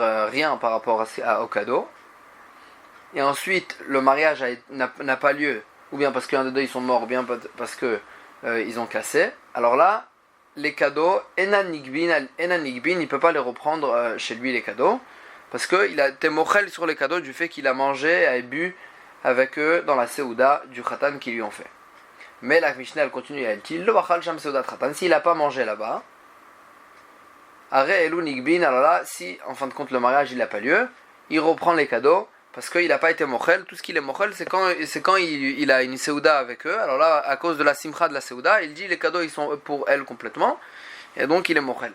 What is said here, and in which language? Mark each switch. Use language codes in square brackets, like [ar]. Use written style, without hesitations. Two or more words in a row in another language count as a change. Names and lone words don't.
[fr] rien par rapport au cadeau, et ensuite le mariage n'a pas lieu, ou bien parce qu'un des deux ils sont morts, ou bien parce que ils ont cassé, alors là les cadeaux [he] אינן נגבין, [fr] il ne peut pas les reprendre chez lui les cadeaux, parce qu'il a été mochel sur les cadeaux du fait qu'il a mangé et bu avec eux dans la seouda du khatan qu'ils lui ont fait. Mais la Mishnah elle continue, elle dit [he] לא אכל שם סעודת חתן, [fr] s'il n'a pas mangé là-bas, [he] הרי אלו נגבין, [fr] alors là si en fin de compte le mariage il n'a pas lieu, il reprend les cadeaux parce qu'il n'a pas été mochel. Tout ce qu'il est mochel c'est quand il a une seouda avec eux, alors là à cause de la simcha de la seouda, il dit les cadeaux ils sont pour elle complètement, et donc il est mochel.